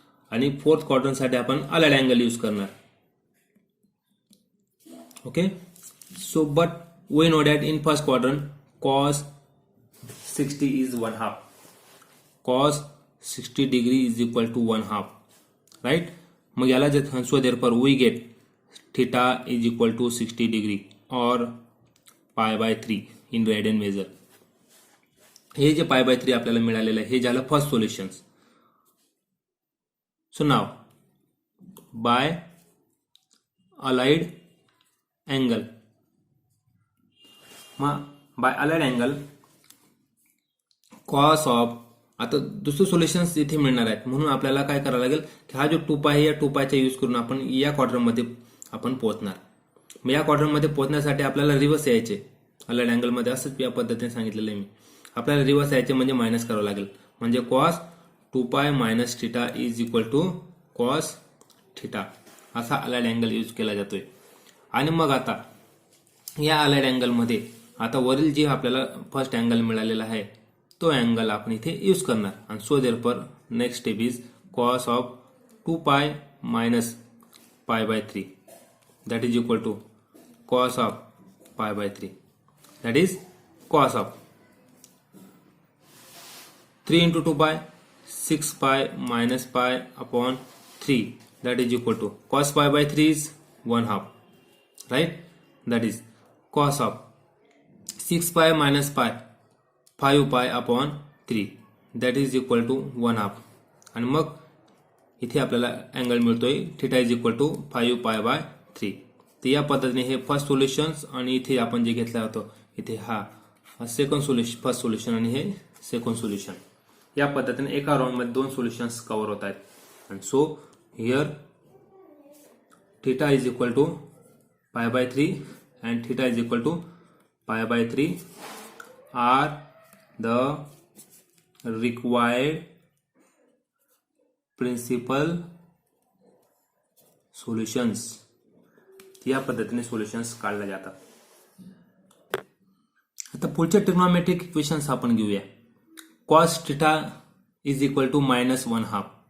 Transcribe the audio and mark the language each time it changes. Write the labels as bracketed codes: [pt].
[mr] आणि फोर्थ क्वाड्रंटसाठी आपण allied angle use करणार. [en] Okay, so but we know that in first quadrant cos 60 is 1/2. cos 60 degree is equal to 1/2, right. [mr] मग याला जर [en] So therefore we get θ is equal to 60 degree or π/3 in radian measure. [mr] हे जे π/3 आपल्याला मिळालेलं आहे हे झालं first solutions. [en] So now by allied angle, मग by allied angle cos of. [mr] आता दुसरे सोल्युशन्स इथे मिळणार आहेत म्हणून आपल्याला काय करावं लागेल की हा जो 2π आहे या 2π चा यूज करून आपण या क्वाड्रंटमध्ये आपण पोहोचणार. मग या क्वाड्रंटमध्ये पोहोचण्यासाठी आपल्याला रिव्हर्स यायचे अलाइड अँगलमध्ये, असंच या पद्धतीने सांगितलेलं आहे मी. आपल्याला रिव्हर्स यायचे म्हणजे मायनस करावं लागेल. म्हणजे [en] cos 2π minus θ is equal to cos θ [mr] असा अलाइड अँगल यूज केला जातोय. आणि मग आता या अलाइड अँगलमध्ये आता वरील जे आपल्याला फर्स्ट अँगल मिळालेला आहे तो अँगल आपण इथे यूज करणार. [en] आणि so therefore next step is cos of 2π minus π/3 that is equal to cos of π/3, that is cos of 3 into 2π 6π minus π upon 3 that is equal to cos π/3 is 1/2, right. That is cos of 6π minus π 5π upon 3 that is equal to 1/2. [mr] आणि मग इथे आपल्याला angle मिळतोय [en] θ is equal to 5π/3. [mr] तर या पद्धतीने हे first solutions आणि इथे आपण जे घेतला होतो इथे हा सेकंड सोल्युशन, फर्स्ट सोल्युशन आणि हे सेकंड सोल्युशन. या पद्धतीने एका राउंड मध्ये 2 सोल्युशन्स कव्हर होत आहेत. [en] आणि so here θ is equal to π/3 and θ is equal to π/3 are the required [mr] principal solutions, या पद्धतीने सोल्युशन्स काढल्या जातात. आता पुढचे ट्रिग्नोमेट्रिक इक्वेशन्स आपण घेऊया. [en] Cos theta is equal to -1/2.